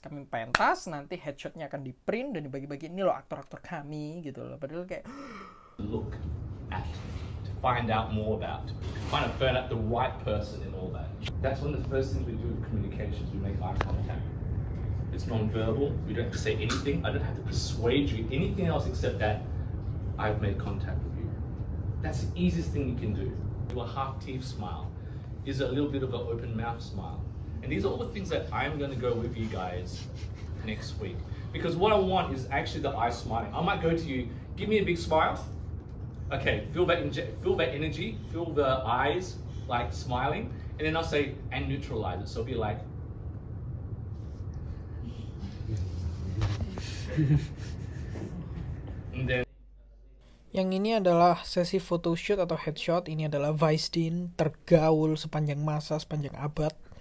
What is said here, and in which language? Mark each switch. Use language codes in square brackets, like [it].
[id] Nanti headshotnya akan di print dan dibagi-bagi, ini loh aktor-aktor kami gitu loh. Padahal kayak [en] Look at to find out more about, find out the right person in all that. That's one of the first things we do with communications. We make eye contact. It's non-verbal. We don't have to say anything. I don't have to persuade you anything else except that I've made contact with you. That's the easiest thing you can do. Do a half-teeth smile. Is a little bit of an open mouth smile. And these are all the things that I'm going to go with you guys next week. Because what I want is actually the eyes smiling. I might go to you, give me a big smile. Okay, feel that energy, feel the eyes like smiling, and then I'll say, and neutralize it. So it'll be like, and then [id] yang ini adalah sesi photoshoot atau headshot. Ini adalah Vice Dean tergaul sepanjang masa, sepanjang abad.